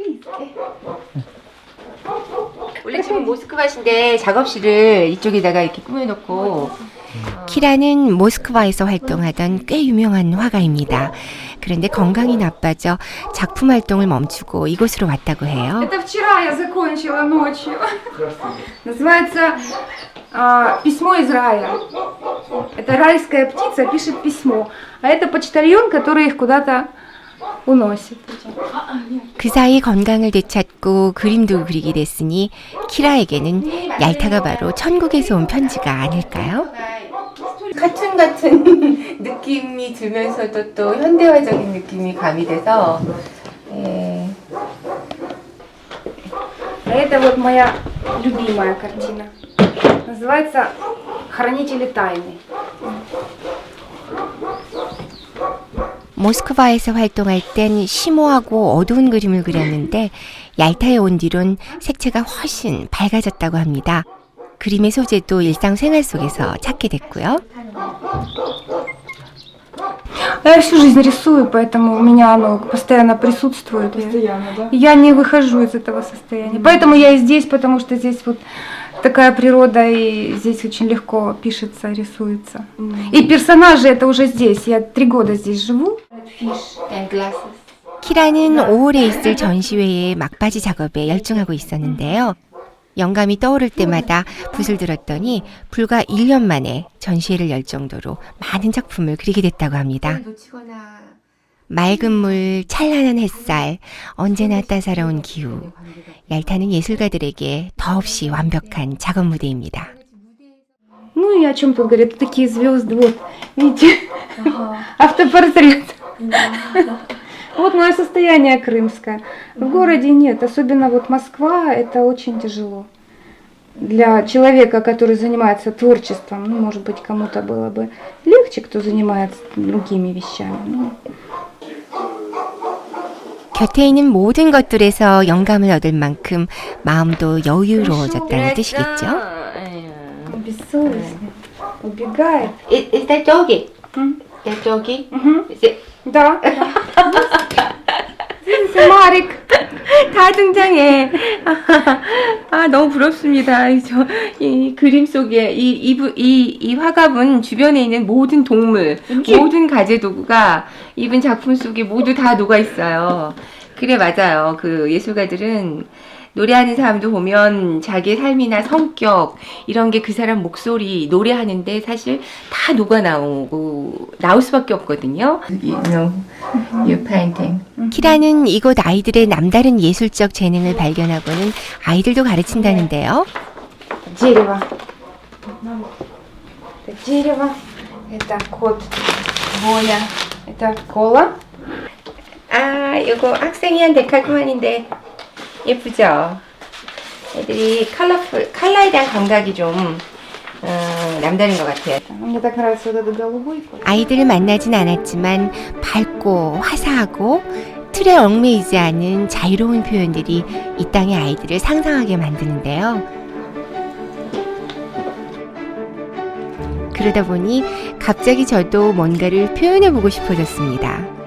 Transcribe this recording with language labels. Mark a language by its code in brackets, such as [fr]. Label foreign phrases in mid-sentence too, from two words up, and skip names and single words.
[ko] 원래 지금 모스크바신데 작업실을 이쪽에다가 이렇게 꾸며놓고 키라는 모스크바에서 활동하던 꽤 유명한 화가입니다. 그런데 건강이 나빠져 작품 활동을 멈추고 이곳으로 왔다고 해요. [ru] Это вчера я закончила ночью. Называется «Письмо из рая». Это райская птица пишет письмо, а это почтальон, который их куда-то уносит. [ko] 그 사이 건강을 되찾고 그림도 그리게 됐으니 키라에게는 얄타가 바로 천국에서 온 편지가 아닐까요? 카툰 같은 느낌이 들면서도 또 현대화적인 느낌이 가미돼서 [ru] А это вот моя любимая картина. Называется «Хранители тайны». [ko] 모스크바에서 활동할 땐 심오하고 어두운 그림을 그렸는데 얄타에 온 뒤론 색채가 훨씬 밝아졌다고 합니다. 그림의 소재도 일상생활 속에서 찾게 됐고요. [ru] Я всю жизнь рисую, поэтому у меня оно постоянно присутствует. Постоянно, да? Я не выхожу из этого состояния. Поэтому я и здесь, потому что здесь вот такая природа, и здесь очень легко пишется, рисуется. И персонажи это уже здесь. Я 3 года здесь живу. [ko] 키라는 5월에 있을 전시회의 막바지 작업에 열중하고 있었는데요. 영감이 떠오를 때마다 붓을 들었더니 불과 1년 만에 전시회를 열 정도로 많은 작품을 그리게 됐다고 합니다. 맑은 물, 찬란한 햇살, 언제나 따사로운 기후. 얄타는 예술가들에게 더없이 완벽한 작업 무대입니다. [ru] Ну и о чем тут говорят? Такие звезды, вот, видите, автопортрет. Вот мое состояние крымское. В городе нет, особенно вот Москва, это очень тяжело. Для человека, который занимается творчеством, ну, может быть, кому-то было бы легче, кто занимается другими вещами. [ko] 곁에 있는 모든 것들에서 영감을 얻을 만큼 마음도 여유로워졌다는 뜻이겠죠? [ru] Бессовестно. Убегает. [en] Is that doggy? That doggy? Is it? [ru] Да. Марик. [ko] 다 등장해. 아, 너무 부럽습니다. 이 그림 속에 이 화가분 주변에 있는 모든 동물, 모든 가재 도구가 이분 작품 속에 모두 다 녹아 있어요. 그래, 맞아요. 그 예술가들은 노래하는 사람도 보면 자기의 삶이나 성격 이런 게 그 사람 목소리 노래하는데 사실 다 녹아 나올 수밖에 없거든요. [en] You know, your painting. [ko] 키라는 이곳 아이들의 남다른 예술적 재능을 발견하고는 아이들도 가르친다는데요. [ru] Дерево. Это дерево. Это кот Боня. Это кола. [ko] 아, 이거 학생이 한 데칼코마니인데 예쁘죠? 애들이 컬러에 대한 감각이 좀 남다른 것 같아요. [ru] Мне так нравится вот этот голубой кот. [ko] 아이들을 만나진 않았지만 밝고 화사하고 틀에 얽매이지 않은 자유로운 표현들이 이 땅의 아이들을 상상하게 만드는데요. 그러다 보니 갑자기 저도 뭔가를 표현해보고 싶어졌습니다.